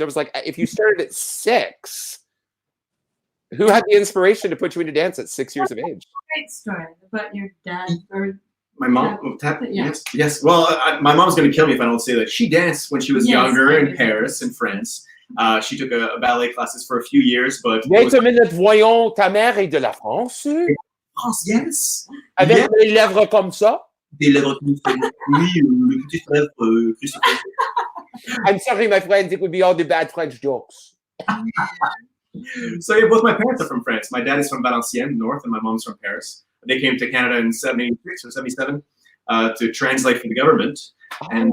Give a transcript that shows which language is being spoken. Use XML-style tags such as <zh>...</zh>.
<en>I was like, if you started at 6, who had the inspiration to put you into dance at 6 years of age? Great story about your dad or. My mom, yes. Well, my mom's going to kill me if I don't say that. She danced when she was younger in Paris and France. She took a ballet classes for a few years, but... Wait a minute,</en> <fr>voyons, ta mère est de la France?</fr> <en>France, yes.</en> <fr>Avec des lèvres comme ça? Des lèvres comme ça. Oui, le petit frère.</fr> <en>I'm sorry, my friends, it would be all the bad French jokes. So yeah, both my parents are from France. My dad is from Valenciennes, north, and my mom's from Paris. They came to Canada in 76 or 77 to translate for the government. And</en>